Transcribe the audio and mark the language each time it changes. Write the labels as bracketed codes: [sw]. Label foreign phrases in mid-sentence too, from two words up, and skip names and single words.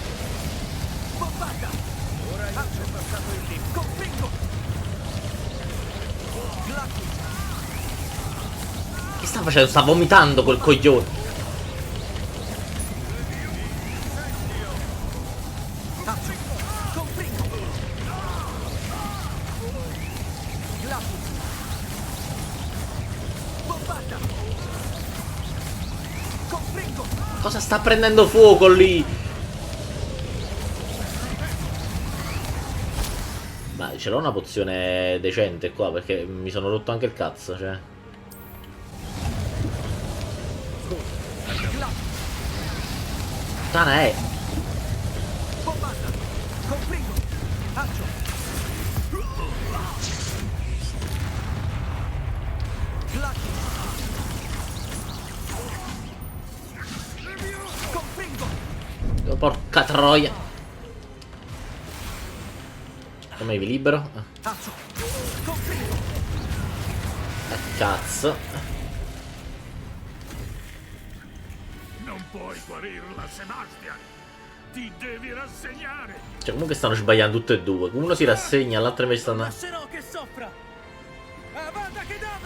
[it] Bombarda! Ora hai passato il limite. Confringo! Glacius! Che sta facendo? Sta vomitando quel coglione. Cazzo! Confringo! Glacius! Bombarda! Confringo! Cosa sta prendendo fuoco lì? Ma ce l'ho una pozione decente qua perché mi sono rotto anche il cazzo, cioè. Puttana è. Bombarda! Confringo! Accio! Glacius! Confringo! Oh, porca troia. Come vi libero? Accio! Confringo! Cazzo. Non puoi guarirla, Sebastian. Ti devi rassegnare. Cioè comunque stanno sbagliando tutte e due. Uno si rassegna, l'altro invece sta andando. Lascerò che soffra! Avada Kedavra!